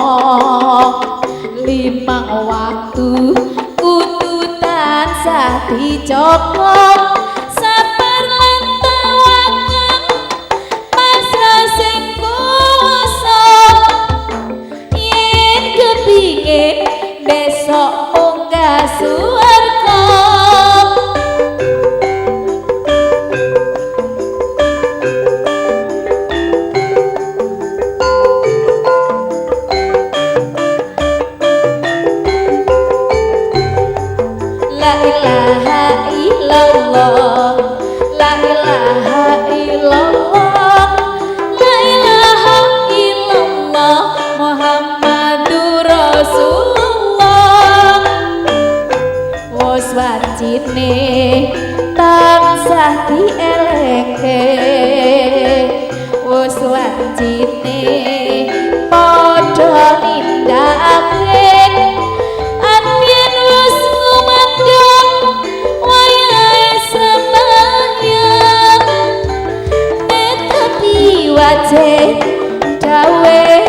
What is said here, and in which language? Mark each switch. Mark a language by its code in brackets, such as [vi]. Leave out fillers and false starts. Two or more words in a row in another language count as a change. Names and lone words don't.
[jv] limang waktu kudu tansah dicoba sabar lan tawakal pasrah sing kuwasa yen kepingin besok munggah swarga [ar] لا إله إلا الله لا إله إلا الله لا إله إلا الله محمد رسول الله [jv] wis wajine tansah dielingke wis wajine padha nindakake yen wis ngumandhang wayahe sembahyang netepi wajah dawe